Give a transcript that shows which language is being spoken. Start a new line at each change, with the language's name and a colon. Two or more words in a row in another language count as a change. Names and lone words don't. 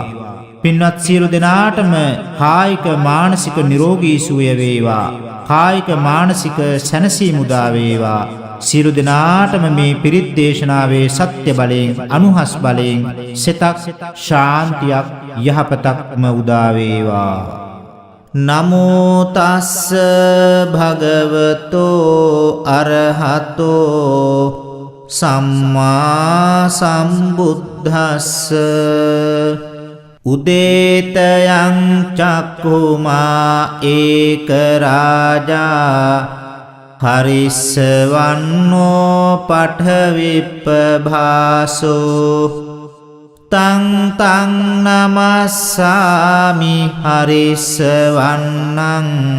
Sinhala: පින්වත් සියලු දෙනාටම කායික මානසික නිරෝගී සුවය වේවා. කායික මානසික සැනසීම උදා වේවා. සියලු දෙනාටම මේ පිරිත් දේශනාවේ සත්‍ය බලයෙන් අනුහස් බලයෙන් සිතක් ශාන්තියක් යහපතක්ම උදා වේවා.
Pali: නමෝ තස්ස භගවතෝ අරහතෝ සම්මා සම්බුද්දස්ස උදේතයං චක්ඛුමා ඒක රාජා හරිස්සවන්නෝ පඨවිප්පභාසෝ තං තං නමස්සාමි හරිස්සවන්නං